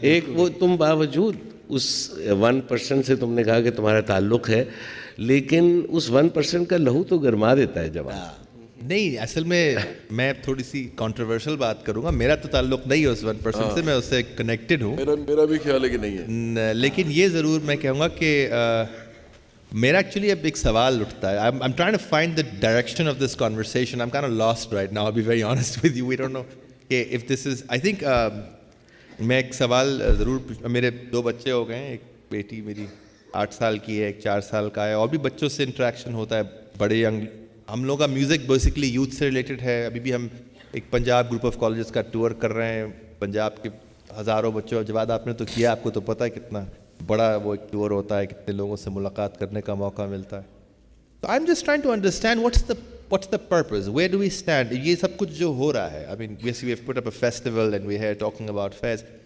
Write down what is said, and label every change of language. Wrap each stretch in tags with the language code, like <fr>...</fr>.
<ur>ایک وہ تم باوجود اس 1% سے تم نے کہا کہ تمہارا تعلق ہے, لیکن اس 1% کا لہو تو گرما دیتا ہے جواد. نہیں اصل میں تھوڑی سی کنٹروورشل بات کروں گا, میرا تو تعلق نہیں ہے اس 1% سے, میں اس سے کنیکٹڈ ہوں, میرا بھی خیال ہے کہ نہیں ہے, لیکن یہ ضرور میں کہوں گا کہ میرا ایکچولی اب ایک سوال اٹھتا ہے.</ur> <en>I'm trying to find the direction of this conversation. I'm kind of lost right now, I'll be very honest with you. We don't know if this is, I think</en> <ur>میں ایک سوال ضرور, میرے 2 بچے ہو گئے ہیں, ایک بیٹی میری 8 سال کی ہے, ایک 4 سال کا ہے, اور بھی بچوں سے انٹریکشن ہوتا ہے بڑے ینگ. ہم لوگ کا میوزک بیسکلی یوتھ سے ریلیٹڈ ہے. ابھی بھی ہم ایک پنجاب گروپ آف کالجز کا ٹور کر رہے ہیں, پنجاب کے ہزاروں بچوں. جواد آپ نے تو کیا, آپ کو تو پتہ ہے کتنا بڑا وہ ایک ٹور ہوتا ہے, کتنے لوگوں سے ملاقات کرنے کا موقع ملتا ہے.</ur> <en>تو I am just trying to understand what's the purpose, where do we stand.</en> <ur>یہ سب کچھ جو ہو رہا ہے,</ur> <en>I mean we have put up a festival and we're here talking about fairs.</en>